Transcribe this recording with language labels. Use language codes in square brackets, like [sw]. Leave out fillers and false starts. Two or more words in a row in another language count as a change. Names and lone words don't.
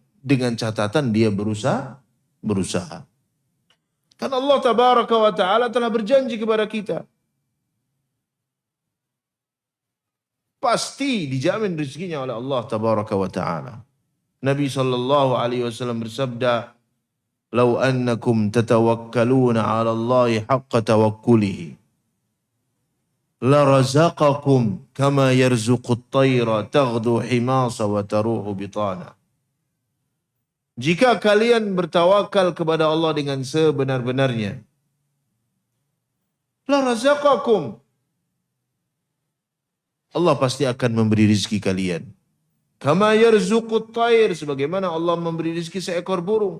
[id] Dengan catatan dia berusaha. Karena Allah [ar] تبارك وتعالى [id] telah berjanji kepada kita. Pasti dijamin rezekinya oleh Allah [ar] تبارك وتعالى. [id] Nabi SAW bersabda, [ar] "لو أنكم تتوكلون على الله حق توكله لرزقكم كما يرزق الطير تغدو خماصا وتروح بطانا." Jika kalian bertawakal kepada Allah dengan sebenar-benarnya, لرزقكم, Allah pasti akan memberi rizki kalian. كما يرزق الطير, sebagaimana Allah memberi rizki seekor burung.